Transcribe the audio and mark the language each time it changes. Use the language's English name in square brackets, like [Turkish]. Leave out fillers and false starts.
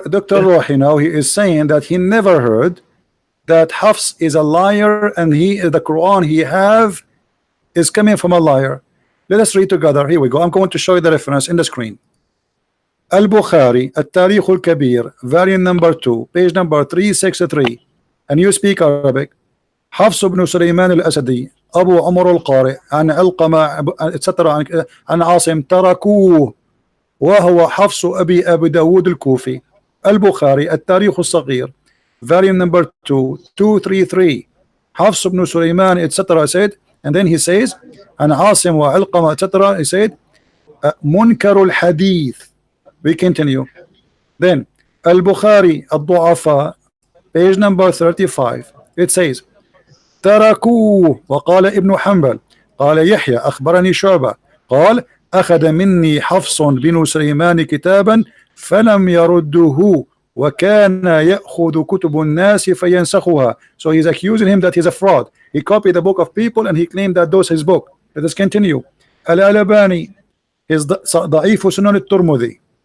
[English] Rohi now, he is saying that he never heard that Hafs is a liar and the Quran he have is coming from a liar. Let us read together. Here we go. I'm going to show you the reference in the screen. Al-Bukhari, At-Tarikh al-Kabir, variant number 2, page number 363. And you speak Arabic. Hafs ibn Sulaiman al-Asadi, Abu Umar al-Qari, [Arabic] عن علقمة, [English] etc. [Arabic] عن عاصم تركوه وهو حفص أبي داود الكوفي. البخاري التاريخ الصغير [English] volume number [Arabic] 2 233 حفص بن سليمان etc. [English] said, and then he says [Arabic] عن عاصم وعلقمة [English] etc. he said [Arabic] منكر الحديث. [English] We continue. Then [Arabic] البخاري الضعفاء [English] page number 35 it says [Arabic] تركوه وقال ابن حنبل قال يحيى أخبرني شعبة قال أخذ مني حفص بن سليمان كتابا فلم يرده وكان يأخذ كتب الناس فينسخها. [English] So he's accusing him that he's a fraud. He copied the book of people and he claimed that those his book. Let us continue. Al-Albani is ضعيف سنن الترمذي.